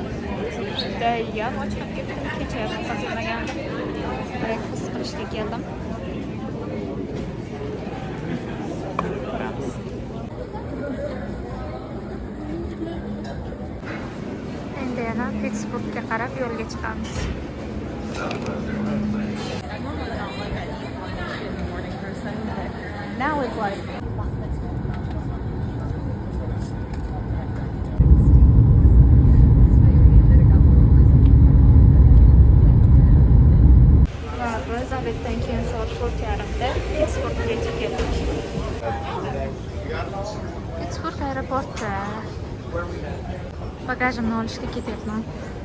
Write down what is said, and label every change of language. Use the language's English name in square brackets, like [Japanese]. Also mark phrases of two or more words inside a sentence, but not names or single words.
[Uzbek] Juda ham ochqab ketdim. Kecha qazilmagandim. Breakfast qilishga keldim. Ko'ramiz. Endi yana Pittsburghga qarab yo'lga chiqamiz. [English] Now it's like [Uzbek] Elizabeth'ten keyin soat 4:30 da Pittsburghga yetib keldik. Pittsburgh aeroportda bagajimni olishga ketyapman.